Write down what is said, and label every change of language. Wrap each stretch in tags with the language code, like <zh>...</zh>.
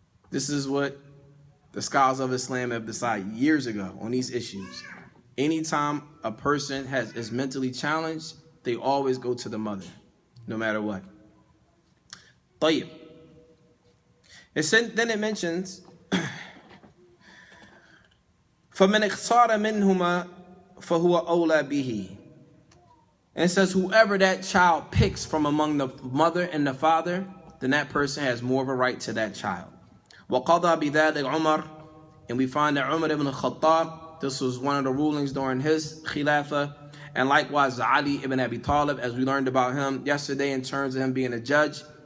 <en>This is what the scholars of Islam have decided years ago on these issues. Anytime a person is mentally challenged, they always go to the mother, no matter what.</en> <ar>طيب.</ar> <en>Then it mentions</en> <ar>فَمَنْ اخْتَارَ مِنْهُمَا فَهُوَ أَوْلَى بِهِ.</ar> <en>And it says whoever that child picks from among the mother and the father, then that person has more of a right to that child.</en> <ar>وَقَضَى بِذَلِكَ عُمَرْ.</ar> <en>And we find that Umar ibn Khattab, this was one of the rulings during his khilafah. And likewise Ali ibn Abi Talib, as we learned about him yesterday in terms of him being a judge.</en>